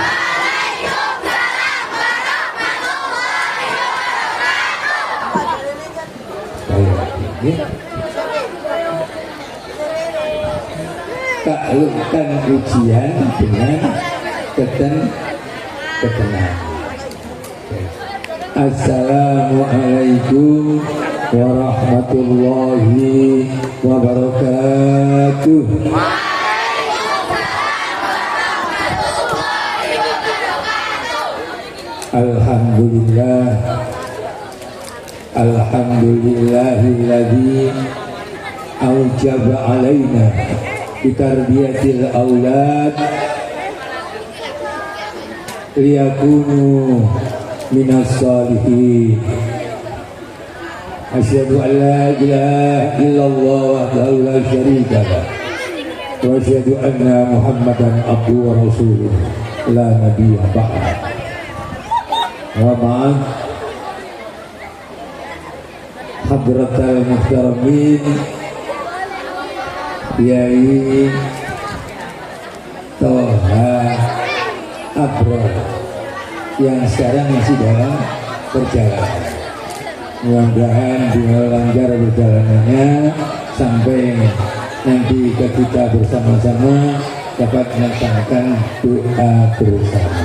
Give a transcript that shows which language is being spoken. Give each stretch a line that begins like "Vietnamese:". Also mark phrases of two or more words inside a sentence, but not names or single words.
Indonesian: Taklukkan ujian dengan ketenangan.
Arabic: السلام عليكم ورحمة الله وبركاته. الحمد لله، الحمد لله الذي أوجب علينا بتربية الأولاد ليكونوا من الصالحين. أشهد أن لا إله إلا الله وحده لا شريك له. وأشهد أن محمدا عبده ورسوله لا نبي بعد. ومع حضرة المحترمين
Indonesian: Kiai Toha Abrar yang sekarang masih dalam perjalanan. Mudah-mudahan dengan lancar perjalanannya sampai nanti kita bersama-sama dapat melaksanakan doa bersama.